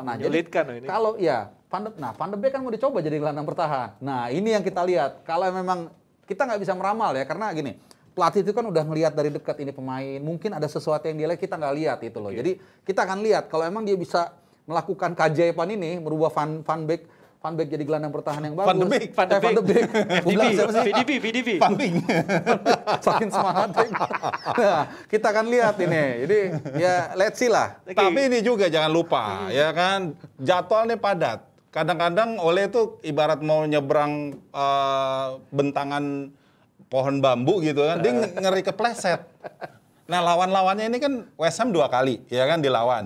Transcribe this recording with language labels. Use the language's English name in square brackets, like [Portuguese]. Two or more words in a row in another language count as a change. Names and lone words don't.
[Indonesian] Nah, jadi kalau Van de Beek kan mau dicoba jadi gelandang bertahan. Nah, ini yang kita lihat. Kalau memang kita nggak bisa meramal ya, karena gini, pelatih itu kan udah ngelihat dari dekat ini pemain. Mungkin ada sesuatu yang dia lihat kita nggak lihat itu loh. Jadi kita akan lihat kalau emang dia bisa melakukan keajaiban ini, merubah Van Beek jadi gelandang bertahan yang bagus. Van de Beek. VDB. Van Beek. Saking semangat. Nah, kita akan lihat ini. Jadi ya [English] let's see [Indonesian] lah. Tapi ini juga jangan lupa ya kan jadwalnya padat. Kadang-kadang Ole itu ibarat mau nyebrang bentangan pohon bambu gitu kan, dia ngeri kepleset. Nah lawan-lawannya ini kan West Ham 2 kali ya kan dilawan.